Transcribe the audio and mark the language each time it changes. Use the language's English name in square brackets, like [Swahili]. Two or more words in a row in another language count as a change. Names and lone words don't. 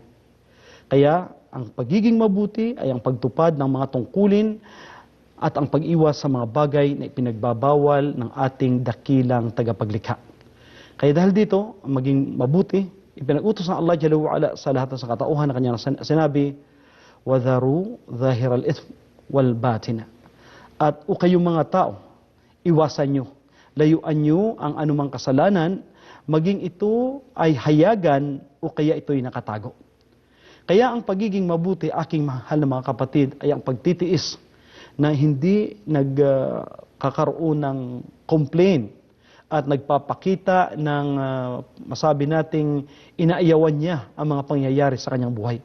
[Filipino] Kaya ang pagiging mabuti ay ang pagtupad ng mga tungkulin at ang pag-iwas sa mga bagay na ipinagbabawal ng ating dakilang tagapaglikha. Kaya dahil dito, ang maging mabuti, ipinag-utos ng Allah [Arabic] جل وعلا [Filipino] sa lahat ng katauhan na kanyang sinabi, [Arabic] وَذَرُوا ظَاهِرَ الْإِثْمِ وَالْبَاطِنَ. [Filipino] At o kayong mga tao, iwasan nyo, layuan nyo ang anumang kasalanan, maging ito ay hayagan o kaya ito'y nakatago. Kaya ang pagiging mabuti, aking mahal na mga kapatid, ay ang pagtitiis na hindi nagkakaroon ng complaint at nagpapakita ng masabi nating inaayawan niya ang mga pangyayari sa kanyang buhay.